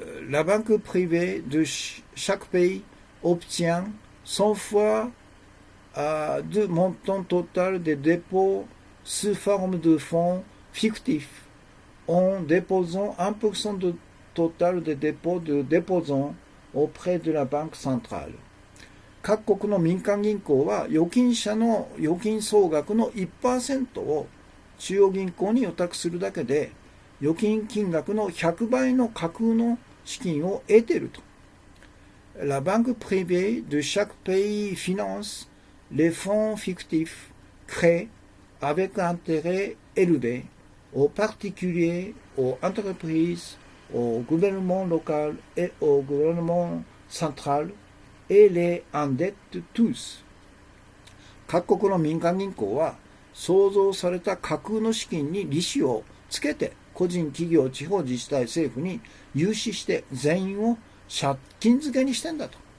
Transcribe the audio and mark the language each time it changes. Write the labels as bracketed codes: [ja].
[fr] La banque privée de chaque pays obtient 100 fois de montant total des dépôts sous forme de fonds fictifs en déposant 1% du total des dépôts de déposants auprès de la Banque centrale。 [ja] 各国の民間銀行は預金者の預金総額の 1% を中央銀行に予託するだけで預金金額の100倍の架空の資金を得ていると。 [fr] La banque privée de chaque pays finance les fonds fictifs créés avec intérêt élevé aux particuliers, aux entreprises, au gouvernement local et au gouvernement central et les endette tous。 [ja] 各国の民間銀行は創造された架空の資金に利子をつけて個人企業地方自治体政府に融資して全員を借金漬けにしてんだと。